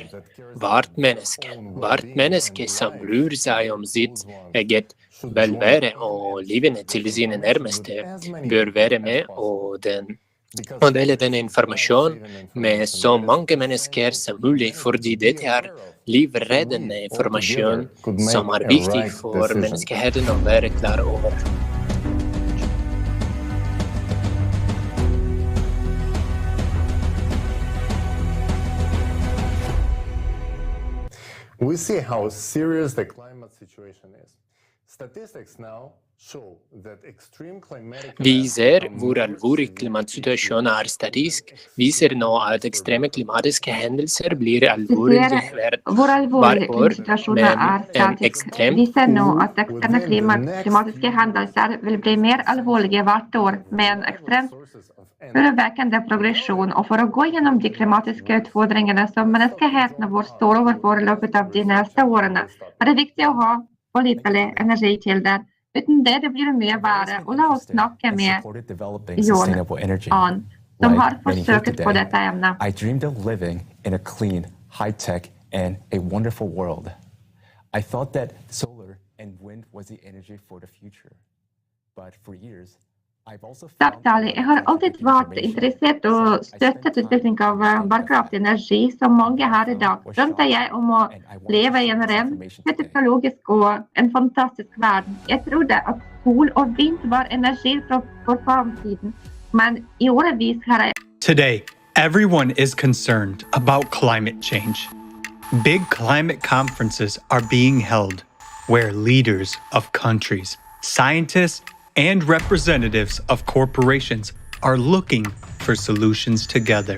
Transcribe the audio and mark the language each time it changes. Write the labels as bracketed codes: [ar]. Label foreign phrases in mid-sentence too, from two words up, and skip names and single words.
[no] Hvert menneske som bryr seg om sitt eget velvære og livene til sine nærmeste, bør være med og dele denne informasjonen med så mange mennesker som mulig, fordi dette er livreddende informasjon som er viktig for menneskeheten å være klar over. [en] We see how serious the climate situation is. Statistics now show that extreme climatic [no] Vi ser hvor alvorlig klimatsituasjonen er. Statistikk viser nå at ekstreme klimatiske hendelser blir alvorlige hvert år, men en ekstrem viser nå at ekstreme klimatiske hendelser vil bli mer alvorlige hvert år, med en ekstremt urovekkende progresjon. Og for å gå gjennom de klimatiske utfordringene som menneskeheten vår står overfor i løpet av de neste årene, er det viktig å ha pålitelige energikilder. Uten det blir mye verre. Og la oss snakke med Jon An, som har forsøkt på dette emnet. [en] I dreamed of living in a clean, high-tech and a wonderful world. I thought that solar and wind was the energy for the future. But for years, [no] Takk, Tali. Jeg har alltid vært interessert og støttet utvikling av bærekraftig energi, som mange her i dag. Drømte jeg om å leve i en ren, teknologisk og en fantastisk verden. Jeg trodde at sol og vind var energi for framtiden, men i årevis har jeg... [en] Today, everyone is concerned about climate change. Big climate conferences are being held where leaders of countries, scientists, and representatives of corporations are looking for solutions together.